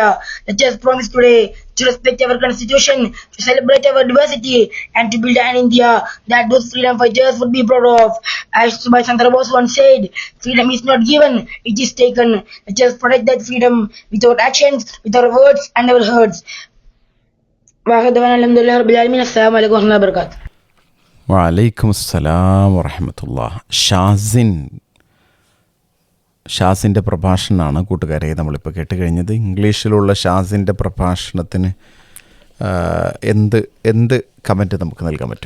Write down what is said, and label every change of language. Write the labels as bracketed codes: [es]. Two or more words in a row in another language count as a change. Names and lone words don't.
[en] Let us promise today to respect our constitution, to celebrate our diversity, and to build an India that those freedom fighters would be proud of. As Subhash Chandra Bose once said, freedom is not given, it is taken. Let us protect that freedom with our actions, with our words and our hearts. [ar] الحمد لله رب العالمين. السلام عليكم ورحمة الله وبركاته. وعليكم السلام ورحمة الله. [ml] ഷാസിൻ്റെ പ്രഭാഷണമാണ് കൂട്ടുകാരെ നമ്മളിപ്പോൾ കേട്ട് കഴിഞ്ഞത്. ഇംഗ്ലീഷിലുള്ള ഷാസിൻ്റെ പ്രഭാഷണത്തിന് എന്ത് കമൻറ്റ് നമുക്ക് നൽകാൻ പറ്റും?